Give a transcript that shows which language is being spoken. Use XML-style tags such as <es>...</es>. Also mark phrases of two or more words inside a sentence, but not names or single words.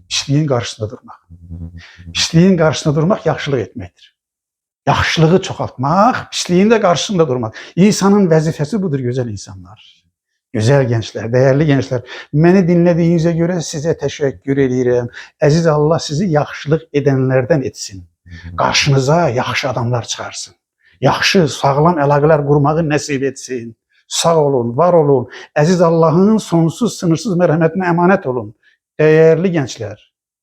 <tr>Pisliğin karşısında durmak. Pisliğin karşısında durmak yaxşılıq etmektir.</tr> <az>Yaxşılığı çoxaltmaq,</az> <tr>pisliğin de karşısında durmak. İnsanın vəzifəsi budur güzel insanlar. Güzel gençler, değerli gençler. Beni dinlediğinize göre size teşekkür ederim. Əziz Allah sizi yaxşılıq edenlerden etsin. Karşınıza yaxşı adamlar çıkarsın.</tr> <az>Yaxşı, sağlam əlaqələr qurmağı nəsib etsin. Sağ olun, var olun. Əziz Allah'ın sonsuz, sınırsız mərhəmətinə emanet olun.</az> <tr>Değerli gençler.</tr>